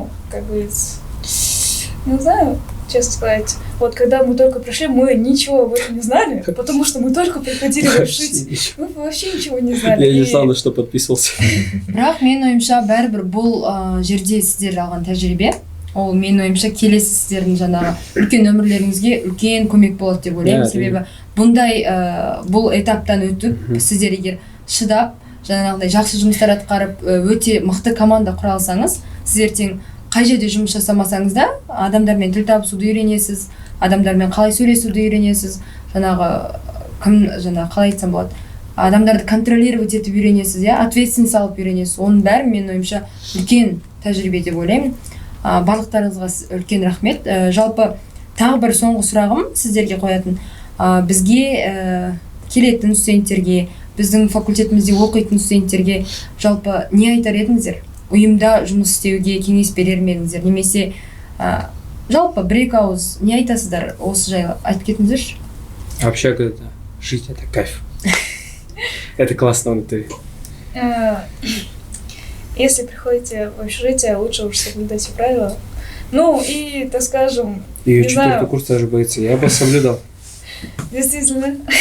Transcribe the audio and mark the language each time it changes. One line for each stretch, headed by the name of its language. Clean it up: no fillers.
Russian: Как говорится, не знаю, честно сказать. Вот когда мы только пришли, мы ничего об этом не знали, потому что мы только приходили в общежитие. Мы вообще ничего не знали. Я не знал, на что подписывался.
Kazakh: Бірақ мен ойымша бәрібір бұл жерде сіздер алған тәжірибе, ол мен ойымша келесі сіздердің жаңағы үлкен өмірлеріңізге үлкен көмек болады деп ойлаймын. Себебі бұндай бұл этаптан өтіп, сіздер егер шыдап, жаңағыдай жақсы жұмыстар атқарып, өте мықты команда құра алсаңыз, сіздер тең қай жерде жұмыс жасамасаңыз да, адамдармен тіл табысуды үйренесіз, адамдармен қалай сөйлесуді үйренесіз, қалай айтсам болады, адамдарды контролировать етіп үйренесіз, ответственность алып үйренесіз. Оның бәрі мен ойымша үлкен тәжірибе деп ойлаймын. Барлықтарыңызға үлкен рахмет. Жалпы тағы бір соңғы сұрағым сіздерге қоятын. Бізге келетін студенттерге, біздің факультетімізде оқитын студенттерге жалпы не айтар едіңіздер? Ұйымда жұмыс істеуге кеңес берер ме едіңіздер? Немесе жалпы бір-екі ауыз не айтасыздар осы жайлы айтып кетіңіздерші?
Russian: Вообще, когда жить это кайф. Это классно внутри. Если приходите в общежитие, лучше уж соблюдать все правила. И, так скажем, и 4-й курс даже боится, я бы соблюдал. Действительно.